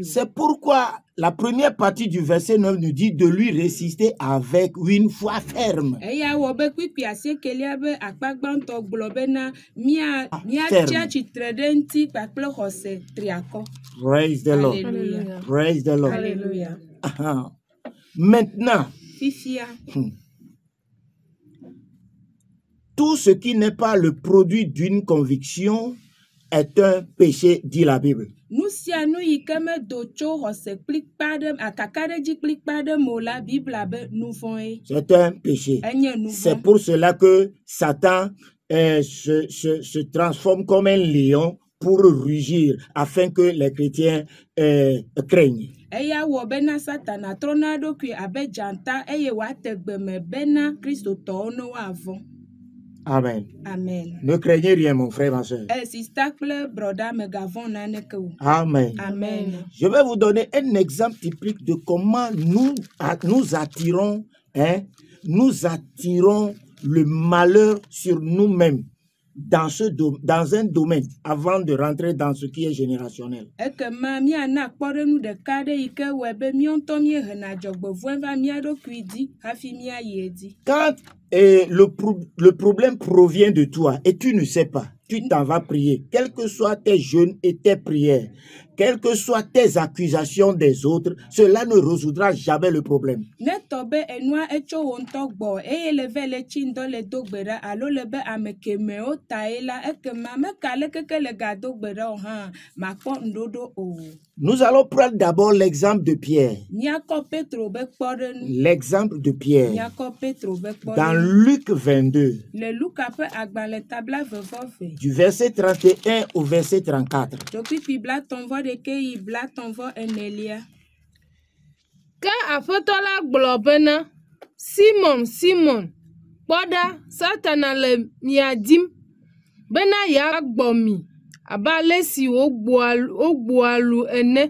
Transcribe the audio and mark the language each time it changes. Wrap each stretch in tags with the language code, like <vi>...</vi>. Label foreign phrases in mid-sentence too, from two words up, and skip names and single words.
<fr>C'est pourquoi la première partie du verset 9 nous dit de lui résister avec une foi ferme.</fr> <ee>Eya wɔ be kpikpi asiekelia be akpa gbãtɔ gblɔ bena míatsi</ee> <fr>ferme.</fr> <ee>atsitre ɖe ŋuti kpakple xɔse triakɔ.</ee> <en>Praise the Lord.</en> <fr>Alléluia.</fr> <en>Praise the Lord.</en> <fr>Alléluia. Ah. Maintenant,</fr> <ee>Fifia.</ee> <fr>tout ce qui n'est pas le produit d'une conviction est un péché, dit la Bible.</fr> <ee>Nu sia nu yi ke medo tso xɔse kplikpa ɖe akakaɖedzi kplikpa ɖe me o la Bibla be nu vɔ̃e.</ee> <fr>C'est un péché.</fr> <ee>Enye nu</ee> <fr>C'est</fr> <ee>vɔ̃.</ee> <fr>pour cela que Satan se transforme comme un lion pour rugir, afin que les chrétiens craignent.</fr> <ee>Eya wɔ bena Satana trɔna eɖokui abe dzata eye wòate gbe me bena kristotɔwo ne woavɔ̃. Amen. Amen.</ee> <fr>Ne craignez rien, mon frère, ma soeur.</fr> <ee>Sista kple broda megavɔ̃ naneke o. Amen. Amen.</ee> <fr>Je vais vous donner un exemple typique de comment nous attirons le malheur sur nous-mêmes dans un domaine avant de rentrer dans ce qui est générationnel.</fr> <ee>Ekema míana kpɔɖenu ɖeka ɖe yi ke wɔe be míawo ŋutɔ míehena dzɔgbevɔ̃e va mía ɖokui dzi hafi míayi edzi.</ee> <fr>Quand le problème provient de toi et tu ne sais pas, tu t'en vas prier, quels que soient tes jeûnes et tes prières, quelles que soient tes accusations des autres, cela ne résoudra jamais le problème.</fr> <ee>Ne tɔ be enua etso wo ŋutɔ gbɔ eye le ve le tsi ŋdɔ le do gbe ɖa alo le be ame kemewo tae la ekema meka le keke le gado gbe ɖa o hã makpɔ ŋɖoɖo o.</ee> <fr>Nous allons prendre d'abord l'exemple de Pierre.</fr> <ee>Míakɔ Petro be kpɔɖenu.</ee> <fr>L'exemple de Pierre.</fr> <ee>Míakɔ Petro be</ee> <fr>Dans</fr> <ee>kpɔɖenu.</ee> <fr>Luc 22,</fr> <ee>Le Luka ƒe agbalẽ tabla vevɔve.</ee> <fr>du verset 31 au verset 34.</fr> <ee>Dzokpikpi blatɔ̃vɔ ɖeke yi blatɔ̃vɔ enelia. Ke Aƒetɔ la gblɔ bena, Simon, Simon, kpɔ ɖa, Satana le mia dim, bena yeagbɔ mi, abe ale si wogboa lu ene.</ee>